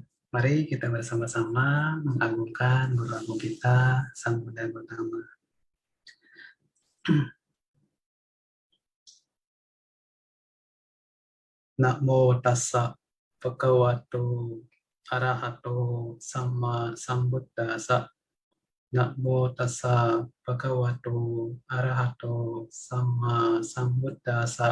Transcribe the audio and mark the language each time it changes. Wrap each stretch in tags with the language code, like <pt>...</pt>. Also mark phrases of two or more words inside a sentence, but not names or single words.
<id>Mari kita bersama-sama mengagungkan Guru Agung kita, Sang Buddha Gautama.</id> <pi>Namo tassa bhagavato arahato sama sambuddhassa. Namo tassa bhagavato arahato sama sambuddhassa.</pi>